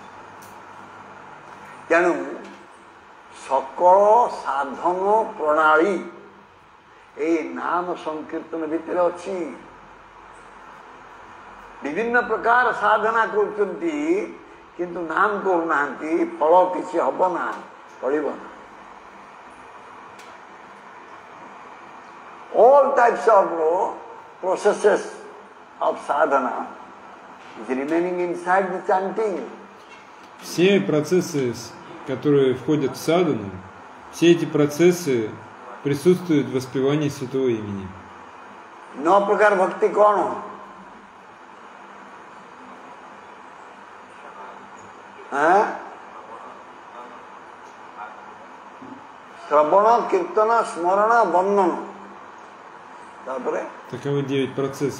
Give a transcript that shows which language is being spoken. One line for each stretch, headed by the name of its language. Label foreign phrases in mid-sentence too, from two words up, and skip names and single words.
Odia: ତେଣୁ ସକଳ ସାଧନ ପ୍ରଣାଳୀ ଏଇ ନାମ ସଂକୀର୍ତ୍ତନ ଭିତରେ ଅଛି. ବିଭିନ୍ନ ପ୍ରକାର ସାଧନା କରୁଛନ୍ତି କିନ୍ତୁ ନାମ କରୁନାହାନ୍ତି, ଫଳ କିଛି ହବ ନା, ଫଳିବ ନା.
English: All types of processes of sadhana is remaining inside the chanting.
Russian: Все процессы, которые входят в садхану, все эти процессы присутствуют в воспевании Святого Имени.
Hindi: नौ प्रकार भक्ति कौन हो?
Sanskrit: श्रवण कीर्तन स्मरण वंदन.
Russian: Таковы 9 процессов.